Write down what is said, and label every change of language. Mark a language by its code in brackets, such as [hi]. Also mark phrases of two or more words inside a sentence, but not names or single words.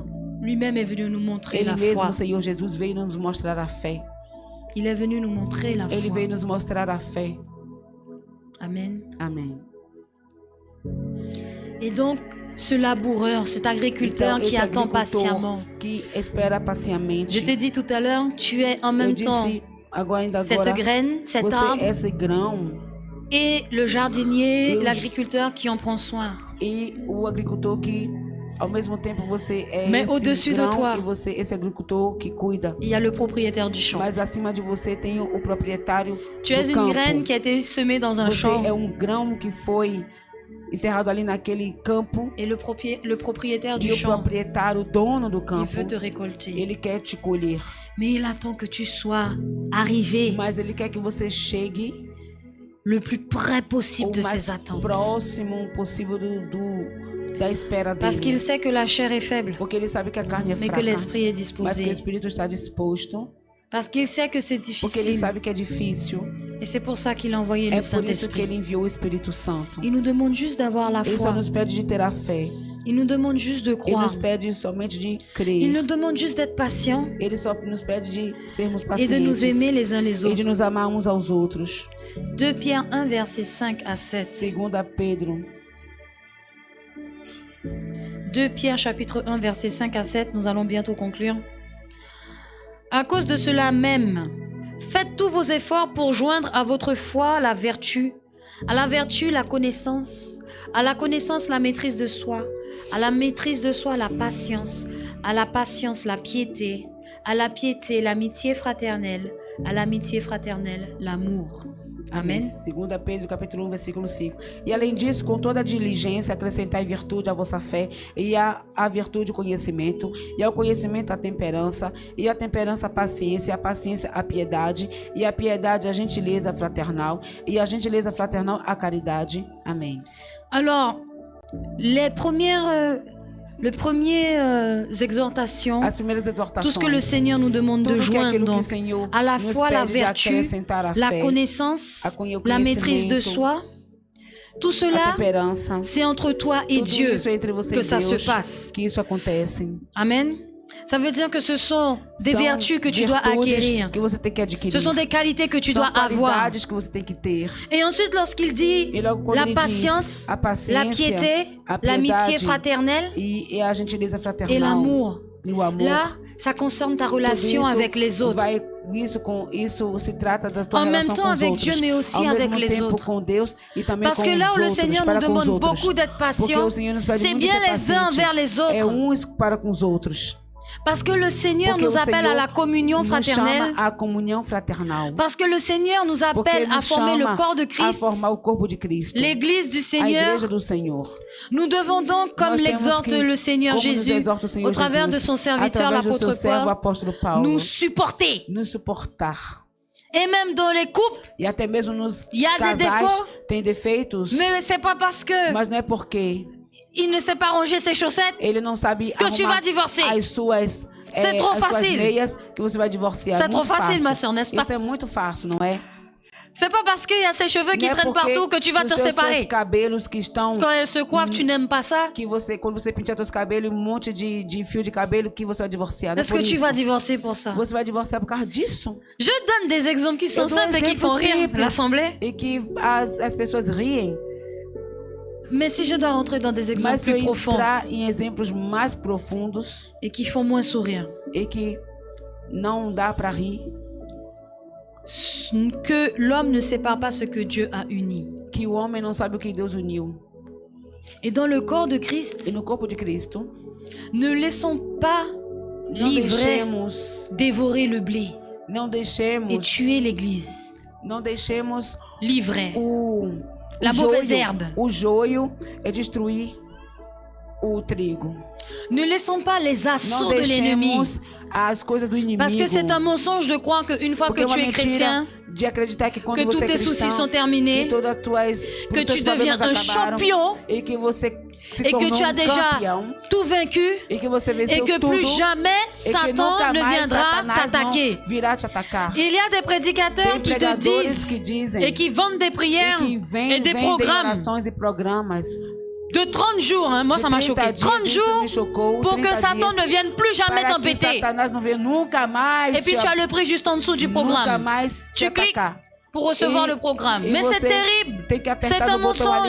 [fr] lui-même est venu nous montrer [pt] Ele [fr] la [pt] mesmo, [fr] foi. [pt] o Senhor Jesus, veio nos mostrar a fé. [fr] Il est venu nous montrer la [pt] Ele [fr] foi. [pt] veio nos mostrar a fé. [fr] Amen. [pt] Amém. [fr] Et donc, ce laboureur, cet agriculteur [pt] Então, [fr] qui [pt] esse [fr] attend [pt] agricultor [fr] patiemment. [pt] que espera pacientemente. [fr] Je t'ai dit tout à l'heure, tu es en [pt] Eu [fr] même temps [pt] disse ainda [fr] cette [pt] agora, [fr] graine, cet [pt] você [fr] arbre [pt] é esse grão [fr] et le jardinier, [pt] Eu- [fr] l'agriculteur qui en prend soin. [pt] e o agricultor que ao mesmo tempo você é [fr] Mais [pt] esse [fr] au-dessus de [pt] grão [fr] toi. [pt] e você esse agricultor que cuida. [fr] Il y a le propriétaire du champ. [pt] Mas acima de você tem o proprietário [fr] Tu [pt] do [fr] es une [pt] campo. [fr] graine qui a été semée dans un [pt] Você [fr] champ [pt] é grão que foi enterrado ali naquele campo [fr] et le propriétaire [pt] e [fr] du [pt] o [fr] champ, [pt] proprietário, o dono do [fr] il [pt] campo, [fr] veut te récolter. [pt] ele quer te colher. [fr] Mais il attend que tu sois arrivé [pt] Mas ele quer que você chegue [fr] le plus près possible [pt] o [fr] de [pt] mais [fr] ses attentes. [pt] próximo possível da espera [fr] Parce qu'il [pt] dele. [fr] sait que la chair est faible, [pt] Porque ele sabe que a carne é [fr] mais que [pt] fraca, [fr] l'esprit est [pt] mas que o [fr] disposé. [pt] espírito está disposto. [fr] Parce qu'il sait que c'est [pt] Porque ele [fr] difficile. [pt] sabe que é difícil. [fr] Et c'est pour ça qu'il a envoyé [pt] É [fr] le [pt] por isso que [fr] Saint-Esprit. [pt] ele enviou o Espírito Santo. [fr] Il nous demande juste d'avoir la [pt] Ele só [fr] foi. [pt] nos pede de ter a fé. [fr] Il nous demande juste de [pt] Ele [fr] croire. [pt] nos pede somente de [fr] Il [pt] crer. [fr] nous demande juste d'être patient [pt] Ele só nos pede de sermos [fr] et de nous [pt] pacientes [fr] aimer les uns les [pt] e de [fr] autres. [pt] nos amar uns aos outros. [fr] 2 Pierre 1, verset 5 à 7. [pt] Segunda Pedro, [fr] 2 Pierre chapitre 1, verset 5 à 7. Nous allons bientôt conclure. À cause de cela même, faites tous vos efforts pour joindre à votre foi la vertu, à la vertu la connaissance, à la connaissance la maîtrise de soi, à la maîtrise de soi la patience, à la patience la piété, à la piété l'amitié fraternelle, à l'amitié fraternelle l'amour. Amen. [pt] Segunda Pedro, capítulo 1, versículo 5. E além disso, com toda diligência, acrescentai virtude à vossa fé, e a virtude o conhecimento, e ao conhecimento a temperança, e a temperança a paciência, e a paciência a piedade, e a piedade a gentileza fraternal, e a gentileza fraternal a caridade. Amém. [fr] Alors, les premières exhortations, [pt] As primeiras exortações. [fr] tout ce que le Seigneur nous demande de [pt] tudo que [fr] joindre, [pt] aquilo que o [fr] donc, [pt] Senhor [fr] à la [pt] nos [fr] fois la [pt] pede de [fr] vertu, [pt] acrescentar a [fr] la [pt] fé, [fr] connaissance, [pt] o [fr] la maîtrise de [pt] conhecimento, [fr] soi, tout [pt] a [fr] cela, [pt] temperança. [fr] c'est entre toi et [pt] Tudo [fr] Dieu [pt] isso é entre você [fr] que [pt] e [fr] ça se [pt] Deus, [fr] passe. [pt] que isso acontece. [fr] Amen. Ça veut dire que ce sont des [pt] São [fr] vertus que tu dois [pt] virtudes [fr] acquérir. [pt] que você tem que adquirir. [fr] Ce sont des qualités que tu [pt] São [fr] dois avoir. [pt] qualidades que você tem que ter. [fr] Et ensuite, lorsqu'il dit [pt] E logo quando [fr] la [pt] ele [fr] patience, [pt] diz a paciência, [fr] la piété, [pt] a [fr] l'amitié [pt] piedade [fr] fraternelle [pt] e a gentileza fraternal [fr] et l'amour. [pt] e o amor. [fr] Là, ça concerne ta [pt] Tudo [fr] relation [pt] isso [fr] avec les autres. [pt] isso se trata da tua [fr] En [pt] relação [fr] même temps [pt] com os [fr] avec [pt] outros. [fr] Dieu, mais aussi [pt] Ao [fr] avec [pt] mesmo [fr] les [pt] tempo [fr] autres. [pt] com Deus e também [fr] Parce [pt] com [fr] que là [pt] os [fr] où le [pt] outros, [fr] Seigneur nous [pt] para com os [fr] demande [pt] outros. [fr] beaucoup d'être [pt] Porque [fr] patient, [pt] o Senhor nos pede [fr] c'est [pt] muito [fr] bien [pt] de ser [fr] les uns [pt] paciente. [fr] envers les [pt] É [fr] autres. [pt] uns para com os outros. [fr] Parce que le Seigneur [pt] Porque [fr] nous [pt] o [fr] appelle à [pt] Senhor [fr] la communion [pt] nos [fr] fraternelle. [pt] chama à comunhão fraternal. [fr] Parce que le Seigneur nous [pt] Porque [fr] appelle [pt] ele [fr] à [pt] nos [fr] former le [pt] chama [fr] corps de [pt] a [fr] Christ, [pt] formar o corpo de Cristo. [fr] l'église du [pt] A [fr] Seigneur. [pt] igreja do Senhor. [fr] Nous devons donc, comme [pt] Nós temos [fr] l'exhorte [pt] que, [fr] le Seigneur [pt] como nos [fr] Jésus, [pt] exorta o Senhor [fr] au travers [pt] Jesus, [fr] de son serviteur, [pt] através do [fr] l'apôtre [pt] seu servo, o [fr] Paul, [pt] apóstolo Paulo, [fr] nous supporter. [pt] nos suportar. [fr] Et même dans les couples, [pt] E até mesmo nos [fr] Il y a des [pt] casais [fr] défauts. [pt] tem defeitos, [fr] mais c'est pas parce que [pt] mas não é porque [fr] il ne sait pas ranger ses chaussettes [pt] ele não sabe [fr] que tu vas [pt] arrumar [fr] divorcer. [pt] as suas [fr] C'est trop [pt] as suas [fr] facile. [pt] meias que você vai divorciar. [fr] C'est [pt] Muito [fr] trop facile, [pt] fácil. [fr] ma soeur, n'est-ce pas? [pt] Isso é muito fácil, não é? [fr] C'est pas parce qu'il y a ses cheveux qui [pt] Não é [fr] traînent [pt] porque [fr] partout que tu vas [pt] os [fr] te [pt] teus [fr] séparer. [pt] cabelos que estão [fr] Quand elle se coiffe, tu n'aimes pas ça. [pt] que você quando você pintar seus cabelos, um monte de fio de cabelo que você vai divorciar. Não é [fr] Est-ce [pt] por [fr] que tu [pt] isso. [fr] vas divorcer pour ça? [pt] Você vai divorciar por causa disso. [fr] Je donne des exemples qui sont [pt] Eu dou [fr] simples et qui font rire [pt] simples [fr] l'assemblée. [pt] e que as pessoas riem. [fr] Mais si je dois rentrer dans des exemples [pt] Mas se eu [fr] plus profonds [pt] entrar em exemplos mais profundos [fr] et qui font moins sourire, [pt] e que não dá para rir. [fr] Que l'homme ne sépare pas ce que Dieu a uni. [pt] Que o homem não sabe o que Deus uniu. [fr] Et dans le corps de Christ, [pt] E no corpo de Cristo, [fr] ne laissons pas [pt] não [fr] l'ivraie [pt] deixemos, [fr] dévorer le blé [pt] não [fr] et [pt] deixemos, [fr] tuer l'église. [pt] não deixemos [fr] L'ivraie, la [pt] o [fr] mauvaise [pt] joio, [fr] herbe. [pt] o joio é destruir o trigo. [fr] Ne laissons pas les [pt] Não [fr] assauts de l'ennemi. [pt] deixemos as coisas do inimigo. [fr] Parce que c'est un mensonge de croire qu'une fois [pt] Porque [fr] que [pt] é uma [fr] tu es [pt] mentira [fr] chrétien, [pt] de acreditar que quando [fr] que tous [pt] você é [fr] tes soucis [pt] cristão, [fr] sont terminés, [pt] que todas as tuas, [fr] que [pt] todos [fr] tu [pt] os [fr] deviens [pt] problemas [fr] un [pt] acabaram, [fr] champion [pt] e que você se [fr] et que [pt] tornou [fr] tu as déjà [pt] campeão, [fr] tout vaincu [pt] e que você [fr] et [pt] venceu [fr] que [pt] tudo, [fr] plus jamais [pt] e que [fr] Satan [pt] nunca [fr] ne [pt] mais [fr] viendra [pt] Satanás [fr] t'attaquer. [pt] não virá te atacar. [fr] Il y a des prédicateurs [pt] Tem [fr] qui te [pt] pregadores que [fr] disent [pt] dizem [fr] et qui vendent des [pt] e [fr] prières [pt] que [fr] et des [pt] vendem [fr] programmes [pt] orações e programas [fr] de 30 jours. Hein, moi, [pt] de [fr] ça m'a [pt] 30 [fr] choqué. [pt] dias, [fr] 30 [pt] isso [fr] jours [pt] me chocou, [fr] pour que [pt] 30 [fr] Satan [pt] dias, [fr] ne vienne plus jamais [pt] para que [fr] t'embêter. [pt] Satanás não venha nunca mais [fr] Et puis tu as le prix juste en dessous du [pt] nunca [fr] programme [pt] mais te [fr] Tu cliques [pt] atacar. [fr] pour recevoir [pt] E- [fr] le programme. [pt] e [fr] Mais c'est [pt] você [fr] terrible. [pt] Tem que [fr] C'est [pt] apertar [fr] un [pt] no botão ali